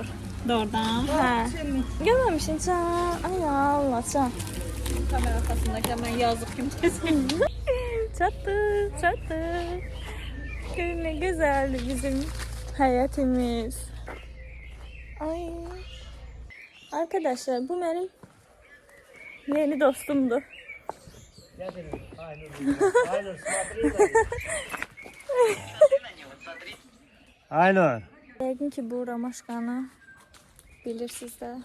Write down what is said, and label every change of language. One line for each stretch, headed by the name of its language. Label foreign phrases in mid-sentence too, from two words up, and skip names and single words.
Azerbaijani: Doğrudan. Hə. Görməmişsin can. Ay Allah can. Kamera arxasındakı mən yazıq kimi çəsin. Çatdı. Görün nə gözəldir bizim həyətimiz. Ay.
Turkish: Arkadaşlar bu benim yeni dostumdu. Aynen.
Azerbaijani: Yəqin ki bu Ramaşkanı bilirsiniz de.